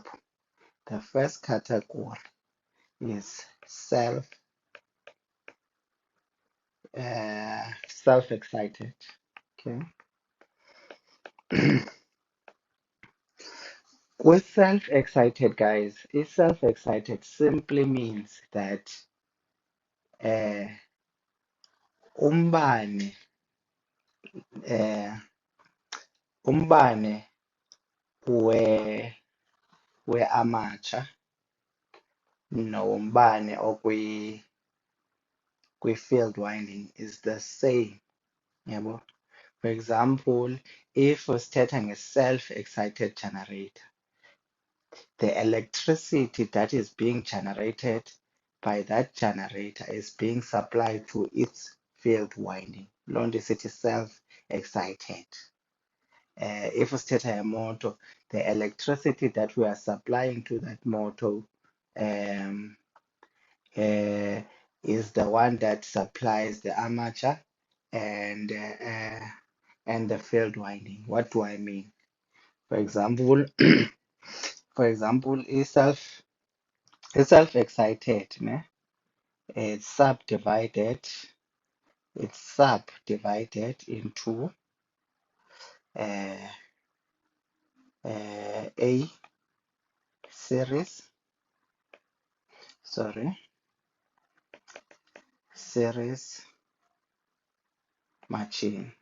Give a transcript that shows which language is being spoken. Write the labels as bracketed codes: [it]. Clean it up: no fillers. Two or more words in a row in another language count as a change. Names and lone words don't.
[en] The first category is self-excited. Okay. With self-excited, guys, is self-excited simply means that uh, [xh] umbane uh, umbane we we-amateur nombane kwi-field winding [en] is the same, yabo. For example, if usithetha nge-self-excited generator, the electricity that is being generated by that generator is being supplied to its field winding. [xh] Loo nto isithi self-excited. If usithetha ngemoto, [en] the electricity that we are supplying to that motor um, is the one that supplies the armature and the field winding. What do I mean? For example, self-excited, it's subdivided into uh, a series machine.